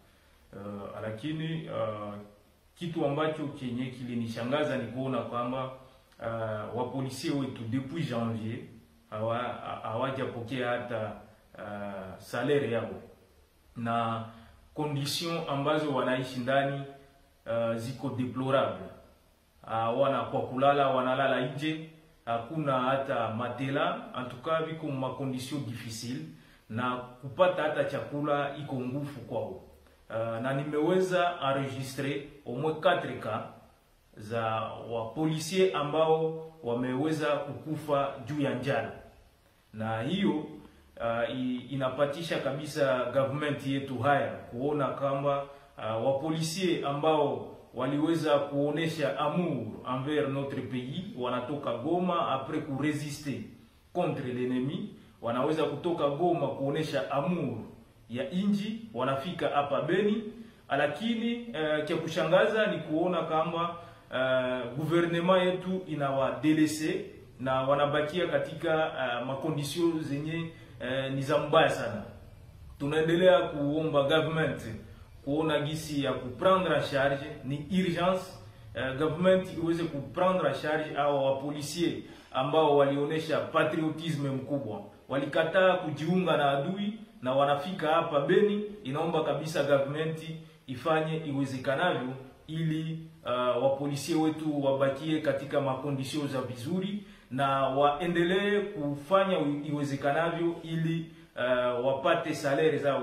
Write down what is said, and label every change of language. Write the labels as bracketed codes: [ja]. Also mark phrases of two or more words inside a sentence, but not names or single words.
[sw] Lakini kitu ambacho kenye kilinishangaza ni kuona kwamba wa polisi wetu [fr] depuis janvier [sw] hawajapokea hata salaire yao, na condition ambazo wanaishi ndani ziko deplorable. Kwa kulala wanalala nje, hakuna hata matela, [fr] en tout cas [sw] viko ma [fr] condition difficile, [sw] na kupata hata chakula iko ngufu kwao. Na nimeweza [fr] enregistrer au moins [sw] 4 cas za wa policiers ambao wameweza kukufa juu ya njala, na hiyo inapatisha kabisa government yetu haya kuona kama wa policiers ambao waliweza kuonesha [fr] amour envers notre pays, [sw] wanatoka Goma après ku [fr] résister contre l'ennemi, [sw] wanaweza kutoka Goma kuonesha amour ya inji, wanafika hapa Beni. Lakini cha kushangaza ni kuona kama gouvernement yetu inawadelese na wanabakia katika makondisio zenye ni za mbaya sana. Tunaendelea kuomba government kuona gisi ya [fr] kuprendre en charge, [sw] ni urgence government iweze [fr] kuprendre en charge au [sw] wa policiers ambao walionesha patriotisme mkubwa, walikataa kujiunga na adui na wanafika hapa Beni. Inaomba kabisa government ifanye iwezekanavyo ili wa policiers wetu wabakie katika makondisio za vizuri, na waendelee kufanya iwezekanavyo ili wapate salaire zao.